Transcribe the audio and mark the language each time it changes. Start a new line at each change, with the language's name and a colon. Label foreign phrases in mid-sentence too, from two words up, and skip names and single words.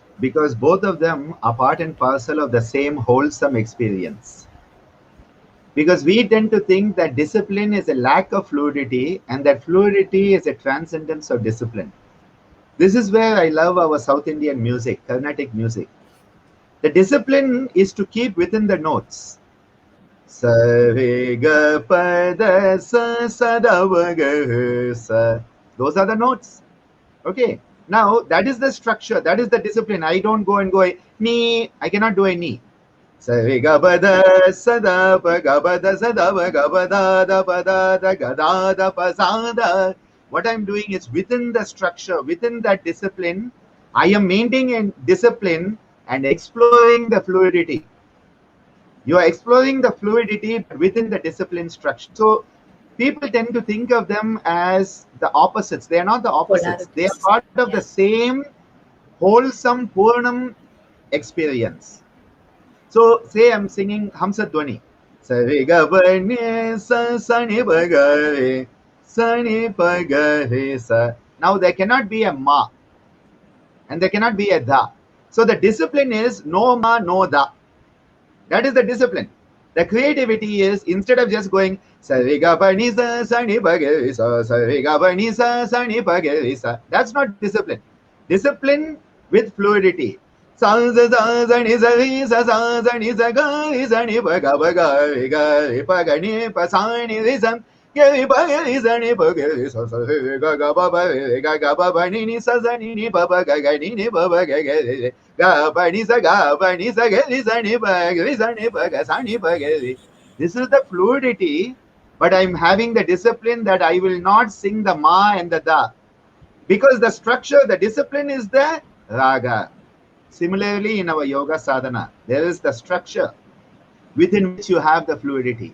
English: Because both of them are part and parcel of the same wholesome experience. Because we tend to think that discipline is a lack of fluidity and that fluidity is a transcendence of discipline. This is where I love our South Indian music, Carnatic music. The discipline is to keep within the notes. Sa re ga pa da sa sa da va ga sa. Those are the notes. Okay. Now that is the structure. That is the discipline. I don't go and go ni. I cannot do a ni. Sa re ga ba da sa da pa ga ba da sa da va ga ba da pa da ga da pa sa da. What I'm doing is within the structure, within that discipline, I am maintaining a discipline and exploring the fluidity. You are exploring the fluidity within the discipline structure. So people tend to think of them as the opposites. They are not the opposites. They are part of the same wholesome Purnam experience. So say I'm singing Hamsa Dwani. Sa re ga ba ni sa sa ni ba ga re sa ni ba ga re sa. Now there cannot be a ma and there cannot be a da. So the discipline is no ma, no da. That is the discipline. The creativity is, instead of just going sa re ga ba ni sa sa ni ba ga re sa sa re ga ba ni sa sa ni ba ga re sa. That's not discipline. Discipline with fluidity. Sa sa sa sa ni sa re sa sa sa ni sa ga re sa ni ba ga re pa ga ni pa sa ni re sa. Ga ba ga re sa ni ba ga re sa sa re ga ba ni ni sa sa ni ba ba ga ni ba ba ga re ga ba ni sa ga re sa ni ba ga sa ni ba ga re. This is the fluidity, but I'm having the discipline that I will not sing the ma and the da, because the structure, the discipline is the raga. Similarly, in our
Hindi: yoga sadhana,
English: there is the structure within which you have the fluidity.